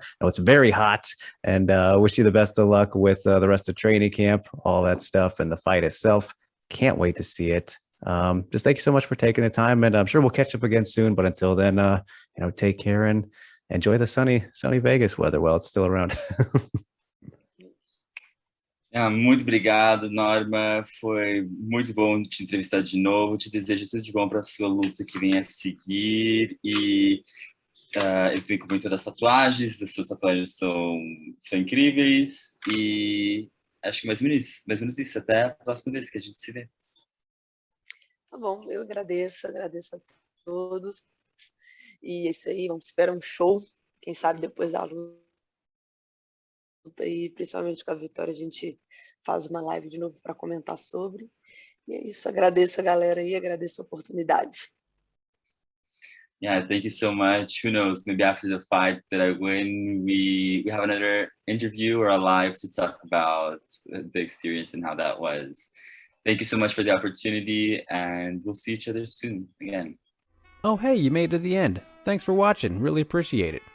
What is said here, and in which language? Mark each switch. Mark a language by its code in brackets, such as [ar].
[en] I know it's very hot, and wish you the best of luck with the rest of training camp, all that stuff, and the fight itself. Can't wait to see it. Just thank you so much for taking the time, and I'm sure we'll catch up again soon. But until then, take care and enjoy the sunny Vegas weather while it's still around. [pt] Muito obrigado, Norma. Foi muito bom te entrevistar de novo. Te desejo tudo de bom para a sua luta que vem a seguir. E eu fico muito das tatuagens. As suas tatuagens são incríveis. E acho que mais ou menos isso. Até a próxima vez que a gente se vê. Tá bom, eu agradeço a todos. E é isso aí, vamos esperar um show. Quem sabe depois da luta, e principalmente com a vitória, a gente faz uma live de novo para comentar sobre. E é isso, agradeço a galera aí, agradeço a oportunidade. [en] Yeah, thank you so much. Who knows, maybe after the fight that I win, we have another interview or a live to talk about the experience and how that was. Thank you so much for the opportunity, and we'll see each other soon again. Oh hey, you made it to the end. Thanks for watching, really appreciate it.